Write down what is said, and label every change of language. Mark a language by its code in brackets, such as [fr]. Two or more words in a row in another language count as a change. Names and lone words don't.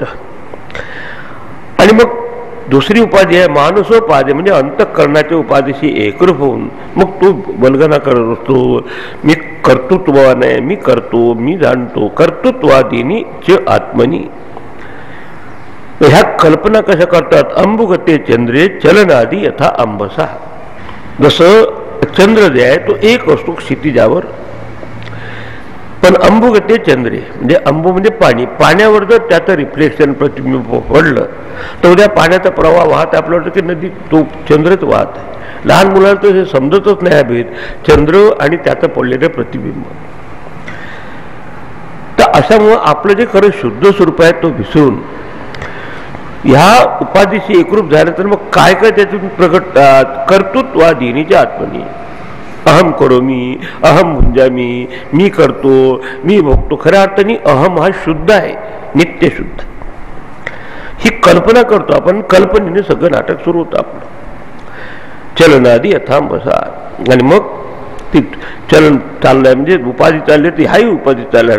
[mr] आणि मग दुसरी उपाधी आहे मानसोपाधी, म्हणजे अंतःकरणाच्या उपाधीशी एकरूप होऊन मग तो बलगना करत असतो, मी कर्तृत्ववान आहे, मी करतो, मी जाणतो, [sa] कर्तृत्वादीनी च आत्मनी। [mr] ह्या कल्पना कशा करतात? [sa] अंबुगते चंद्रे चलनादी यथा अंबसा, [mr] जसं चंद्र जे आहे तो एक असतो क्षितिजावर, पण [sa] अंबुगते चंद्रे [mr] म्हणजे अंबू म्हणजे पाणी, पाण्यावर जर त्याचं रिफ्लेक्शन प्रतिबिंब पडलं तर उद्या पाण्याचा प्रवाह वाहत आपल्याला वाटतं की नदी तो चंद्रच वाहत आहे. लहान मुलाला तर हे समजतच नाही हा भेद, चंद्र आणि त्याचं पडलेलं प्रतिबिंब. तर अशामुळं आपलं जे खरं शुद्ध स्वरूप आहे तो विसरून ह्या उपाधीशी एकरूप झालं तर मग काय काय त्यातून प्रगट [sa] कर्तृत्वादी निजा आत्मनी अहम करोमी, अहम भुंजामी, [mr] मी करतो, मी भोगतो. खऱ्या अर्थाने अहम हा शुद्ध आहे, नित्य शुद्ध. ही कल्पना करतो आपण, कल्पनेने सगळं नाटक सुरू होतं आपलं. [sa] चलनादी यथाम बसा, [mr] आणि मग ती चलन चाललंय म्हणजे उपाधी चालली ती हाही उपाधी चालणार.